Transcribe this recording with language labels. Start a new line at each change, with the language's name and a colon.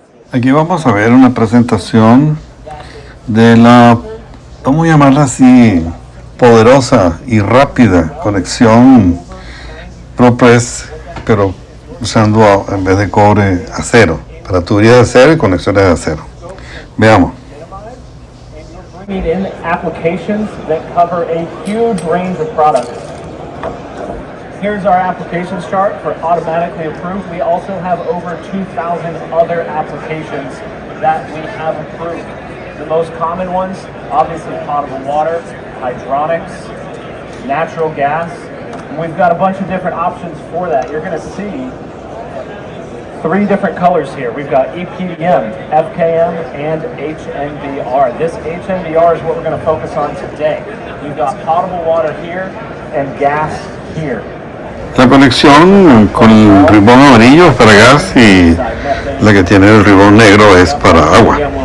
Spanish: Aquí vamos a ver una presentación de la, vamos a llamarla así, poderosa y rápida conexión ProPress, pero usando en vez de cobre acero, para tuberías de acero y conexiones de acero. Veamos.
English: In applications that cover a huge range of products. Here's our applications chart for automatically approved. We also have over 2,000 other applications that we have approved. The most common ones, obviously potable water, hydronics, natural gas. And we've got a bunch of different options for that. You're going to see 3 different colors here. We've got EPDM, FKM, and HNBR. This HNBR is what we're going to focus on today. We've got potable water here and gas here.
Spanish: La conexión con el ribón amarillo es para gas y la que tiene el ribón negro es para agua.